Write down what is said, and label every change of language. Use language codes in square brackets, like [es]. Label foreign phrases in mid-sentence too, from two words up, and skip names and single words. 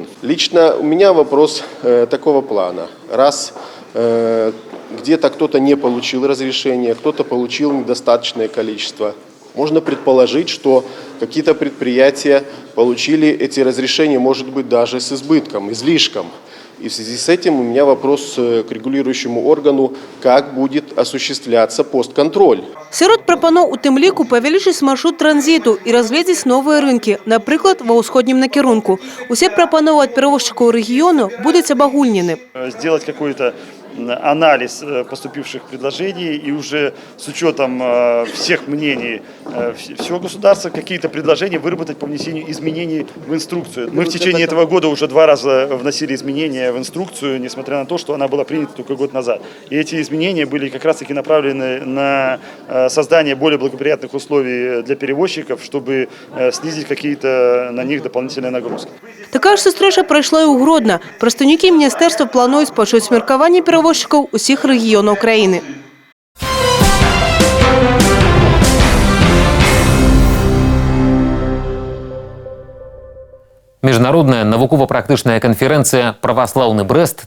[ru] Лично у меня вопрос такого плана. Раз где-то кто-то не получил разрешение, кто-то получил недостаточное количество, можно предположить, что какие-то предприятия получили эти разрешения, может быть, даже с избытком, излишком. И в связи с этим у меня вопрос к регулирующему органу, как будет осуществляться постконтроль. [be] Серед прапаноў у тым ліку павялічыць маршрут транзіту і разгледзець новыя рынкі, напрыклад, ва ўсходнім накірунку. Усе прапановы ад перавозчыкаў рэгіёну будуць абагульнены. [ru] Сделать какой-то анализ поступивших предложений и уже с учетом всех мнений всего государства какие-то предложения выработать по внесению изменений в инструкцию. Мы в течение этого года уже 2 раза вносили изменения в инструкцию, несмотря на то, что она была принята только год назад. И эти изменения были как раз-таки направлены на создание более благоприятных условий для перевозчиков, чтобы снизить какие-то на них дополнительные нагрузки. [be] Такая ж сустрэча прайшла і ў Гродна. Прадстаўнікі міністэрства плануюць пачуць меркаванне перавозчыкаў усіх рэгіёнаў краіны. Міжнародная навукова-практычная канферэнцыя «Праваслаўны Брэст.